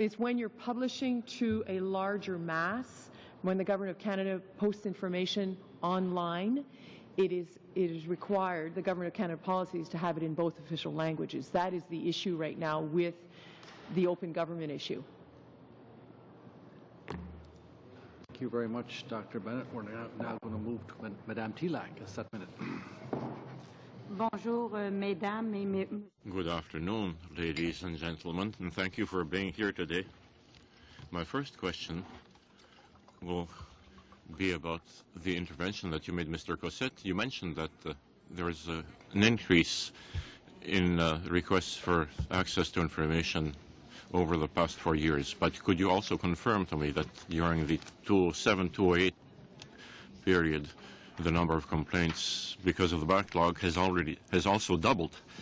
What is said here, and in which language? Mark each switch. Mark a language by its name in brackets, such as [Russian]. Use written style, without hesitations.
[English] It's when you're publishing to a larger mass, when the Government of Canada posts information online, it is required, the Government of Canada policies, to have it in both official languages. That is the issue right now with the open government issue. Thank you very much, Dr. Bennett. We're now going to move to Madame Tilak. A minute. [French] Bonjour, mesdames et messieurs. [English] Good afternoon, ladies and gentlemen, and thank you for being here today. My first question will be about the intervention that you made, Mr. Cossette. You mentioned that there is an increase in requests for access to information over the past 4 years, but could you also confirm to me that during the 2007-2008 period, the number of complaints because of the backlog has also doubled?